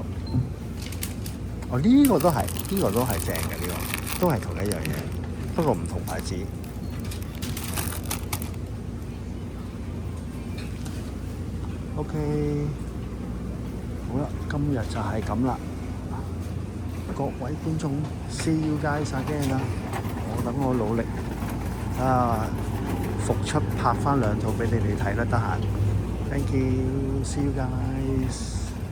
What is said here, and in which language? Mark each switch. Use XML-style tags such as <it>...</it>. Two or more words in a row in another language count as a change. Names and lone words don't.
<yue>哦，呢個都係正嘅，呢個都係同一樣嘢，不過唔同牌子。OK， 好啦，今日就係咁啦，各位觀眾 ，</yue> <en>see you guys again</en> <yue>啦。等我努力睇下復出拍翻2套俾你哋睇啦，得閒。</yue> <en>Thank you，see you guys。</en>